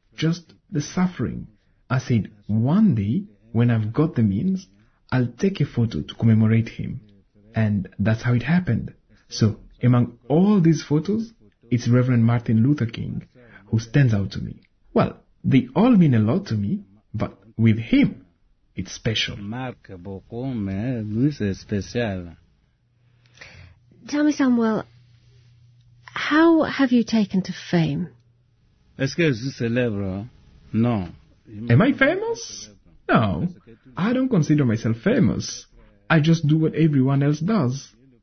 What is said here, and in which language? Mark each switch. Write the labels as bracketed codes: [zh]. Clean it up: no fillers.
[en] Just the suffering. I said, one day, when I've got the means, I'll take a photo to commemorate him. And that's how it happened. So, among all these photos, it's Reverend Martin Luther King who stands out to me. Well, they all mean a lot to me, but with him, it's special. [fr] Mark beaucoup, mais c'est spécial. [en] Tell me, Samuel, how have you taken to fame? Am I famous? No, I don't consider myself famous. I just do what everyone else does.